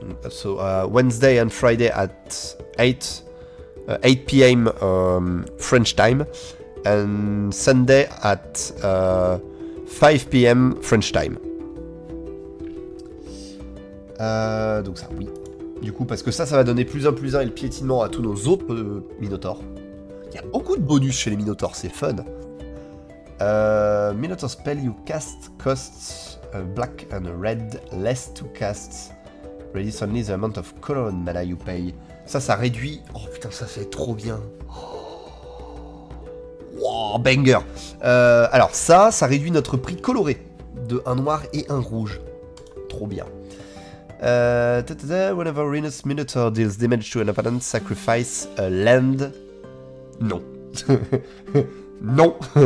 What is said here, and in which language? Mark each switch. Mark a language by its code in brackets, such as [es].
[en] So Wednesday and Friday at 8 p.m. French time, and Sunday at 5 p.m. French time. [fr] Donc ça, oui. Du coup, parce que ça va donner +1/+1 et le piétinement à tous nos autres Minotaurs. Il y a beaucoup de bonus chez les Minotaurs, c'est fun. [en] Minotaur spell you cast costs a black and a red, less to cast. Reduce only the amount of color and mana you pay. [fr] Ça réduit... Oh putain, ça c'est trop bien. Wow, banger. Alors ça réduit notre prix coloré de un noir et un rouge. Trop bien. [en] Whenever Renus Minotaur deals damage to an opponent, sacrifice a land. [fr] Non. Non.